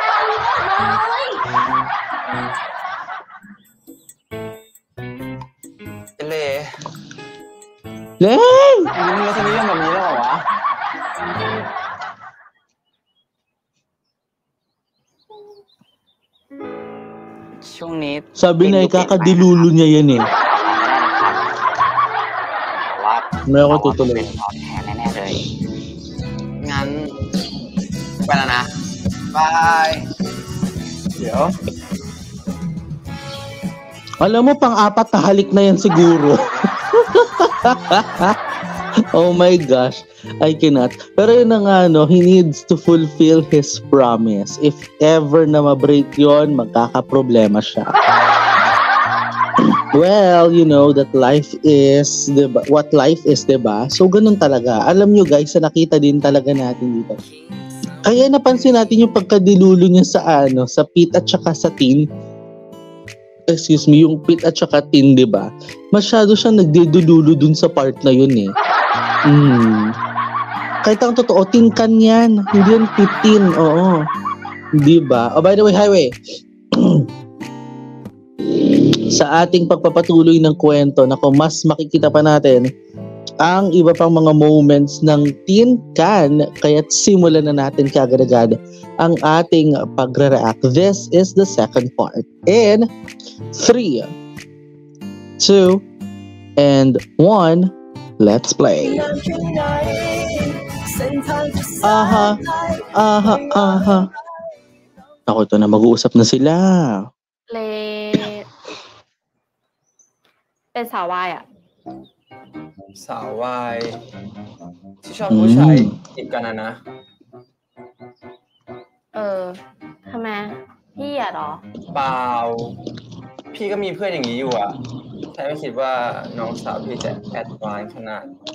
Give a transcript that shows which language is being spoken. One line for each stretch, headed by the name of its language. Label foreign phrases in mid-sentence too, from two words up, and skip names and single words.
Thai: ไอเล Len! มึงมีรสนิยมแบบนี้แล้วเหรอวะ ช่วงนี้
Filipino: Sabi na ikakadilulo niya yan eh.
Thai: แต่ว่า
Filipino: May ako tutuloy.
Thai: เป็นตอบแทนแน่ๆเลย งั้น ไปแล้วนะ บาย เดี๋ยว
Filipino: Alam mo, pang-apat na halik na yan siguro.
English: Oh my gosh. I cannot.
Filipino: Pero yun na nga,
English: no, he needs to fulfill his promise. If ever
Filipino: na ma-break yun, magkakaproblema siya.
English: Well, you know that life is, diba? What life is,
Filipino: diba? So, ganun talaga. Alam nyo guys, sa nakita din talaga natin dito. Kaya napansin natin yung pagkadilulo niya sa sa pit at saka sa tin.
English: Excuse me,
Filipino: yung pit at saka tin, diba? Masyado siya nagdedululo dun sa part na yun eh. Kahit ang totoo, tin kan yan. Hindi yan pitin, oo. Diba?
English: Oh, by the way, Highway.
Filipino: Sa ating pagpapatuloy ng kwento, nako, mas makikita pa natin ang iba pang mga moments ng Tin Can, kaya't simulan na natin kaagad-agad ang ating pagre-react.
English: This is the second part. In 3, 2, and 1, let's play. Aha, aha, aha.
Filipino: Ako, ito na, mag-uusap na sila.
Thai: เลเป็นสาววายอ่ะ สาววายที่ชอบผู้ชายจีบกันนะ ทำไม พี่อ่ะเหรอ เปล่า พี่ก็มีเพื่อนอย่างนี้อยู่อ่ะแค่ไม่คิดว่าน้องสาวพี่จะแอดวานซ์ขนาด